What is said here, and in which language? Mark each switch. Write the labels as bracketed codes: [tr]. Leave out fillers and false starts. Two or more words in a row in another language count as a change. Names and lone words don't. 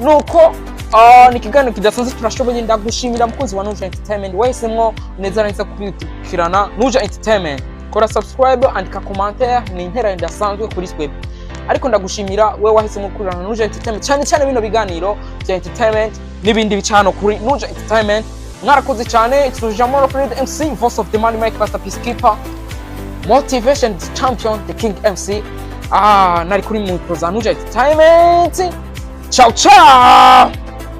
[rn] Nuko ni kiganiro kidasanzwe turashoboye. Ndagushimira mukunzi wa NUJA Entertainment wahisemwo neza neza kubikirana NUJA Entertainment. Kora subscribe, andika commentaire, ni intera ndasanzwe kuri Skype. Ariko ndagushimira we wahisemwo kurana NUJA Entertainment, cyane bino biganiro bya entertainment n'ibindi bicano kuri NUJA Entertainment. Mwarakoze cyane. [en] It's Jamoro Fred MC, voice of the money maker, master peacekeeper, motivation champion, the king MC. [rn] Nari kuri mu za NUJA Entertainment. [it] Ciao ciao.